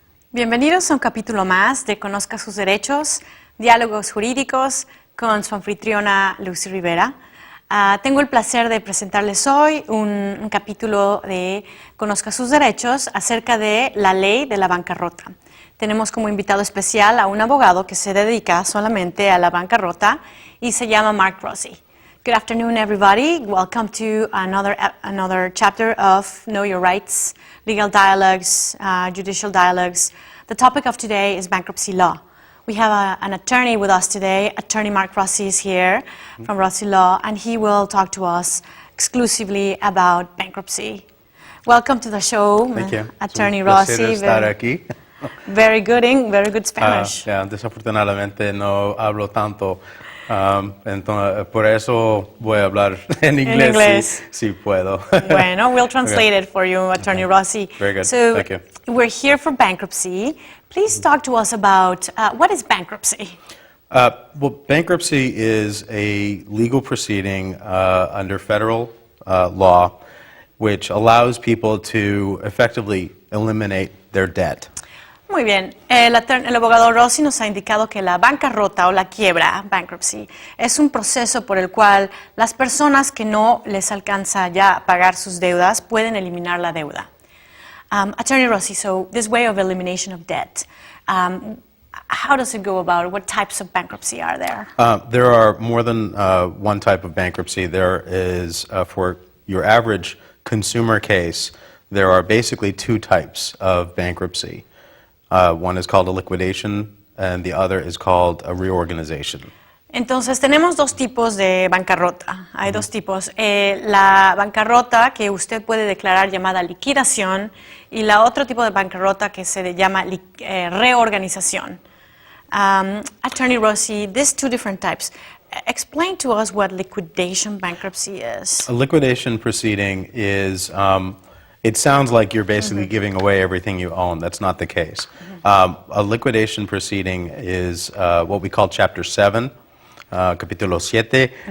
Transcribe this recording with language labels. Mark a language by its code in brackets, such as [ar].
[es] Bienvenidos a un capítulo más de Conozca sus derechos, diálogos jurídicos con su anfitriona Lucy Rivera. Tengo el placer de presentarles hoy un capítulo de Conozca sus derechos acerca de la ley de la bancarrota. Tenemos como invitado especial a un abogado que se dedica solamente a la bancarrota y se llama Mark Rossi. [en] Good afternoon, everybody. Welcome to another chapter of Know Your Rights, Legal Dialogues, Judicial Dialogues. The topic of today is bankruptcy law. We have an attorney with us today. Attorney Mark Rossi is here from Rossi Law, and he will talk to us exclusively about bankruptcy. Welcome to the show, Thank you. Attorney [es] Es un placer [en] Rossi. [es] estar aquí. [en] Very good Spanish. [es] Desafortunadamente no hablo tanto, entonces, por eso voy a hablar en inglés. Si puedo. [en] Bueno, we'll translate it for you, Attorney Rossi. Very good. So, Thank you. We're here for bankruptcy. Please talk to us about what is bankruptcy? Well, bankruptcy is a legal proceeding under federal law which allows people to effectively eliminate their debt. [es] Muy bien. El abogado Rossi nos ha indicado que la bancarrota o la quiebra, bankruptcy, es un proceso por el cual las personas que no les alcanza ya a pagar sus deudas pueden eliminar la deuda. [en] Attorney Rossi, so this way of elimination of debt, how does it go about? What types of bankruptcy are there? There are more than one type of bankruptcy. There is, for your average consumer case, there are basically two types of bankruptcy. One is called a liquidation, and the other is called a reorganization. [es] Entonces, tenemos dos tipos de bancarrota. Hay dos tipos. La bancarrota que usted puede declarar llamada liquidación y la otro tipo de bancarrota que se llama reorganización. [en] Attorney Rossi, these two different types. Explain to us what liquidation bankruptcy is. A liquidation proceeding is, it sounds like you're basically giving away everything you own. That's not the case. A liquidation proceeding is what we call Chapter 7, [es] Capítulo 7.